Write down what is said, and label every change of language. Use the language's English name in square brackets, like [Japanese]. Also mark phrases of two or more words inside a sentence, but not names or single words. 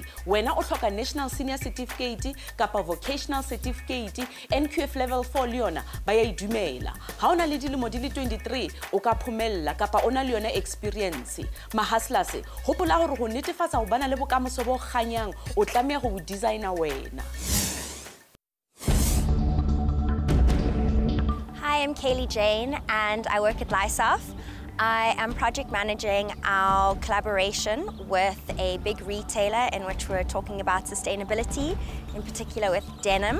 [Southern Sotho] Wena o hloka [English] national senior certificate [Southern Sotho] kapa [English] vocational certificate, [Southern Sotho] NQF level 4 le yona ba ya idumela. Ha ona le dilemo di le 23 o ka phomella kapa ona le yona experience. Ma hustlers hopola hore go netefatsa go bana le bokamoso bo kganyang o tlameha go designer wena. [English] Hi, I'm Kaylee Jane and I work at Lisof. I am project managing our collaboration with a big retailer in which we're talking about sustainability, in particular with denim.